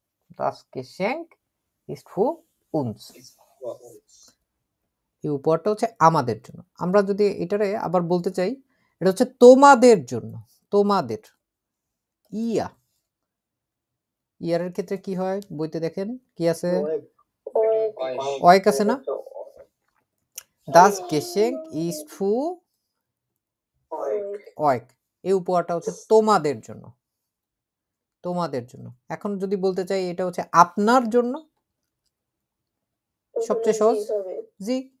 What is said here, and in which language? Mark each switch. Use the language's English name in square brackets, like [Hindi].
[German] Das Geschenk ist für uns. Ist für uns. [Bangla] এই উপহারটা হচ্ছে আমাদের জন্য। আমরা যদি এটারে আবার বলতে চাই, এটা হচ্ছে তোমাদের জন্য। তোমাদের। ইয়া। ইয়ারের ক্ষেত্রে কি হয়? বইতে দেখেন কি আছে? [German] Euch. [Bangla] euch আছে না? [German] Das Geschenk ist für euch. [Bangla] এই উপহারটা হচ্ছে তোমাদের জন্য। তোমাদের জন্য। এখন যদি বলতে চাই এটা হচ্ছে আপনার জন্য, সবচেয়ে সহজ। জি।